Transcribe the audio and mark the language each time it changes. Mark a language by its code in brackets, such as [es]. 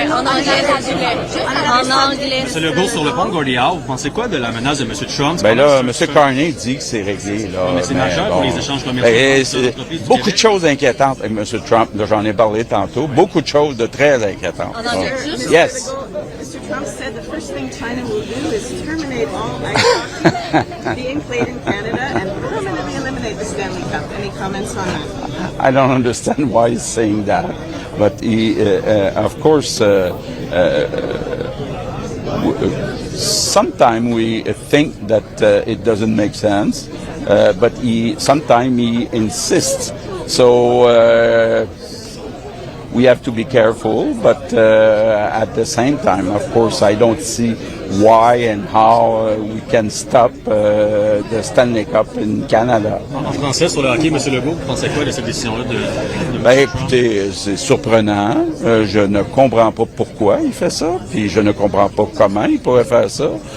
[fr] En anglais. Monsieur Legault, sur le pont Gordie Howe, vous pensez quoi de la menace de M. Trump? Ben là, M. Carney dit que c'est réglé. Là, mais c'est majeur pour les échanges commerciaux. Beaucoup de choses inquiétantes avec M. Trump. Là, j'en ai parlé tantôt. Beaucoup de choses de très inquiétantes. En anglais, [en] yes. Mr. Trump said the first thing China will do is terminate all ice being played in Canada and permanently eliminate the Stanley Cup. Any comments on that? I don't understand why he's saying that, but he, of course, sometimes we think that it doesn't make sense, but sometimes he insists. So we have to be careful, but at the same time, of course, I don't see why and how we can stop the Stanley Cup in Canada. [fr] En français, sur le hockey, M. Legault, vous pensez quoi de cette décision-là? Ben écoutez, c'est surprenant. Je ne comprends pas pourquoi il fait ça, puis je ne comprends pas comment il pourrait faire ça.